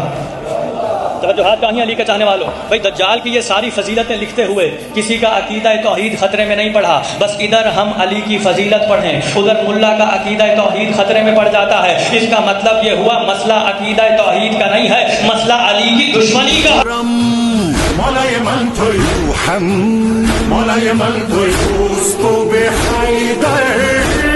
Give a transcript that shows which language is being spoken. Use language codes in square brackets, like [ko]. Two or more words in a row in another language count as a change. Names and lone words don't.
[ur] توجہات کہیں علی کے چاہنے والوں، بھائی دجال کی یہ ساری فضیلتیں لکھتے ہوئے کسی کا عقیدہ توحید خطرے میں نہیں پڑھا۔ بس ادھر ہم علی کی فضیلت پڑھیں، ادھر ملا کا عقیدہ توحید خطرے میں پڑ جاتا ہے۔ اس کا مطلب یہ ہوا مسئلہ عقیدہ توحید کا نہیں ہے، مسئلہ علی کی دشمنی کا۔ [fa] مولا من توی روحم، مولا من توی دوست و به حیدر